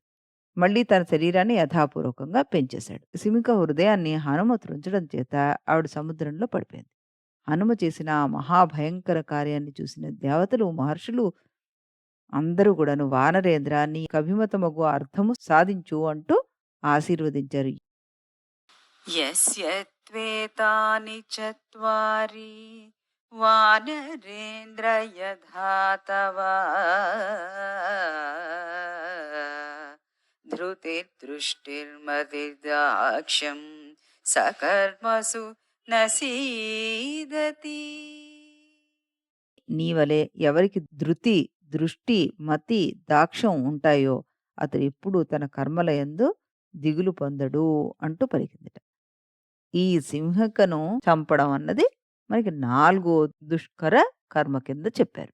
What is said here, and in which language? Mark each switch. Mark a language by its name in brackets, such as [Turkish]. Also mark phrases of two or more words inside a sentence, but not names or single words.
[Telugu] మళ్ళీ తన శరీరాన్ని యథాపూర్వకంగా పెంచేశాడు. సింహిక హృదయాన్ని హనుమ త్రుంచడం చేత ఆవిడ సముద్రంలో పడిపోయింది. హనుమ చేసిన ఆ మహాభయంకర కార్యాన్ని చూసిన దేవతలు, మహర్షులు అందరూ కూడాను "వానరేంద్ర నీకు అభిమతమగు అర్థము సాధించు" అంటూ ఆశీర్వదించారు. [Sanskrit] यस्य त्वेतानि चत्वारि वानरेन्द्र यथा तव धृतिर्दृष्टिर्मतिर्दाक्ष्यं सकर्मसु न सीदति. [Telugu] నీ వలె ఎవరికి ధృతి, దృష్టి, మతి, దాక్ష్యం ఉంటాయో అతడెప్పుడూ తన కర్మలయందు దిగులు పొందడు అంటూ పలికిందట. ఈ సింహికను చంపడం అన్నది మనకి 4 దుష్కర కర్మ కింద చెప్పారు.